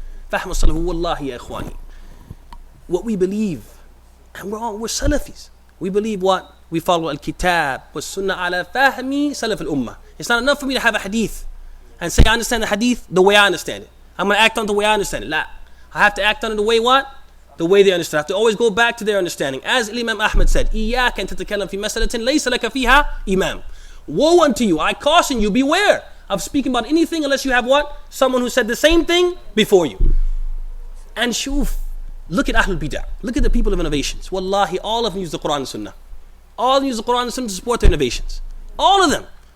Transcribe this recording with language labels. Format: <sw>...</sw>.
<ar>Fahm as-salaf, wallahi ya ikhwani.</ar> <en>What we believe, and we're Salafis. We believe what? We follow</en> <ar>al-kitab wa sunnah ala fahmi salaf al-ummah.</ar> <en>It's not enough for me to have a hadith and say I understand the hadith the way I understand it. I'm going to act on the way I understand it. La. I have to act on it the way what? The way they understand. I have to always go back to their understanding. As Imam Ahmad said,</en> <ar>إِيَّاكَ أَن تَتَكَلَّمْ فِي مَسَلَةٍ لَيْسَ لَكَ فِيهَا إِمَامٍ.</ar> <en>Woe unto you, I caution you, beware of speaking about anything unless you have what? Someone who said the same thing before you. And shuf, look at Ahlul Bidah. Look at the people of innovations. Wallahi, all of them use the Quran and Sunnah. All of them use the Quran and Sunnah to support their innovations. All of them.</en>